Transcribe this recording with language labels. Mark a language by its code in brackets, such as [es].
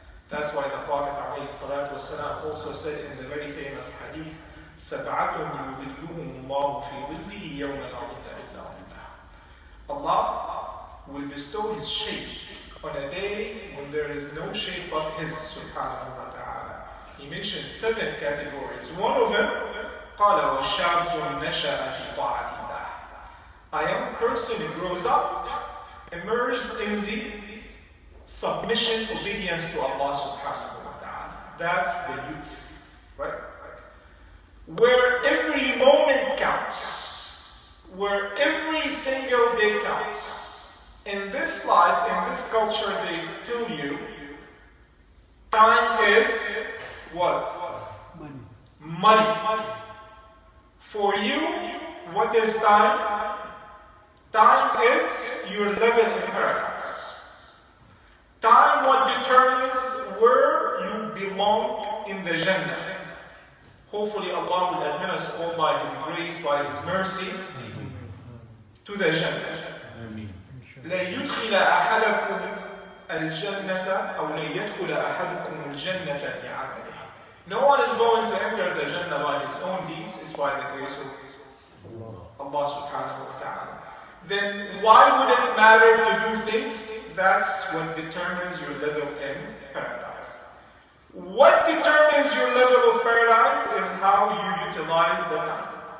[en] That's why the Prophet ﷺ also said in the very famous hadith, [ar] سَبْعَةٌ يُظِلُّهُمُ اللَّهُ فِي ظِلِّهِ يَوْمَ لَا ظِلَّ إِلَّا ظِلُّهُ. [en] Allah will bestow His shade on a day when there is no shade but His, subhanahu wa ta'ala. He mentioned 7 categories. One of them, [ar] قَالَ وَشَابٌ نَشَأَ فِي طَاعَةِ اللَّهِ. [en] A young person who grows up, immersed in the submission, obedience to Allah subhanahu wa ta'ala. That's the youth, right? Where every moment counts, where every single day counts. In this life, in this culture, they tell you, time is what? Money. For you, what is time? Time is your level in paradise. Time what determines where you belong in the Jannah. Hopefully Allah will admit us all by His grace, by His mercy, to the Jannah. [ar] لن يدخل أحدكم الجنة أو لن يدخل أحدكم الجنة بعمله. [en] No one is going to enter the Jannah by his own deeds, it's by the grace of Allah subhanahu wa ta'ala. Then why would it matter to do things? That's what determines your level in paradise. What determines your level of paradise is how you utilize the time.